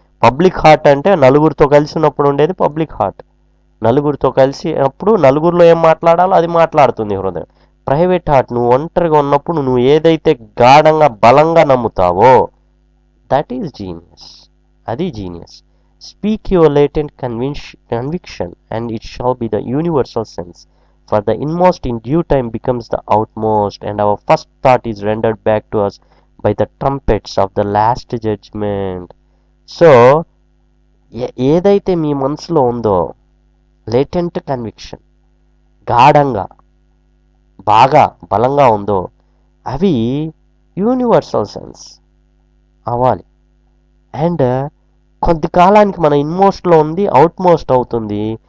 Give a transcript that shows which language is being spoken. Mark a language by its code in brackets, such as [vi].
[te] Public heart అంటే నలుగురితో కలిసి ఉన్నప్పుడు ఉండేది పబ్లిక్ హార్ట్. నలుగురితో కలిసి అప్పుడు నలుగురిలో ఏం మాట్లాడాలో అది మాట్లాడుతుంది హృదయం. ప్రైవేట్ హార్ట్, నువ్వు ఒంటరిగా ఉన్నప్పుడు నువ్వు ఏదైతే గాఢంగా బలంగా నమ్ముతావో [en] That is genius. [te] అది genius. [en] Speak your latent conviction and it shall be the universal sense. For the inmost in due time becomes the outmost, and our first thought is rendered back to us by the trumpets of the last judgment. [te] So ఏదైతే మీ మనసులో ఉందో latent conviction, గాఢంగా బాగా బలంగా ఉందో అవి universal sense అవ్వాలి. And కొద్ది కాలానికి మన ఇన్మోస్ట్లో ఉంది అవుట్మోస్ట్ అవుతుంది.